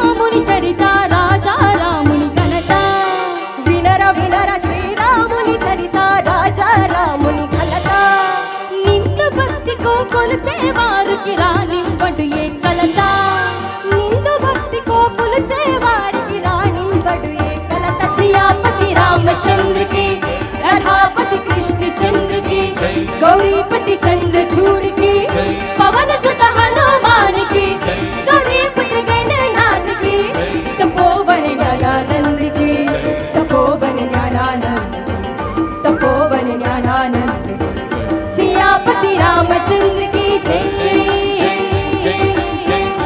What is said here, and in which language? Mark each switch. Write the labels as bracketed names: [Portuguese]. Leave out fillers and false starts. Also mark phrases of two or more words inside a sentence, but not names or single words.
[Telugu] శ్రీరాముని చరిత రాజా రాముని ఘనత వినర వినర శ్రీరాముని చరిత రాజా రాముని ఘనత నిండు భక్తికో కొలిచే వారికి రానివ్వడు ఏ కలత నిండు భక్తికో కొలిచే వారికి రానివ్వడు ఏ కలత [Hindi] సియాపతి రామచంద్ర की राधापति कृष्ण चंद्र की गौरीपति चंद्रचूड़ की पवन सुत हनुमान की गौरीपुत्र गणनाथ की तपोवन ज्ञानानंद की तपोवन ज्ञानानंद तपोवन ज्ञानानंद सियापति रामचंद्र की जय जय